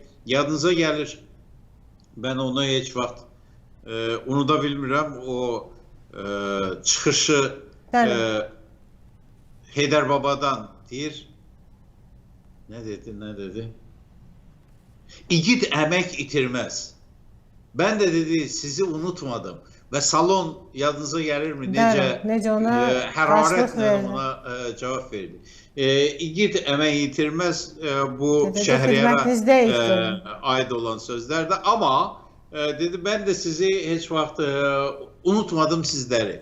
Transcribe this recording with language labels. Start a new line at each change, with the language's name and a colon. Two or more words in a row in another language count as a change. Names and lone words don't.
Azerbaijani: Yadınıza gəlir, mən onu heç vaxt unuda bilmirəm, o çıxışı Heydər Babadan deyir.
Turkish: Ne dedi?
Azerbaijani: İgid əmək itirməz.
Turkish: Ben de dedi sizi unutmadım. Ve salon yadınıza gelir mi?
Azerbaijani: Necə ona hərarətlə ona cevap verdi. İgid əmək itirməz bu Şəhriyar'a ait olan sözlerdi.
Turkish: Ama dedi ben de sizi hiç vaxt unutmadım sizleri.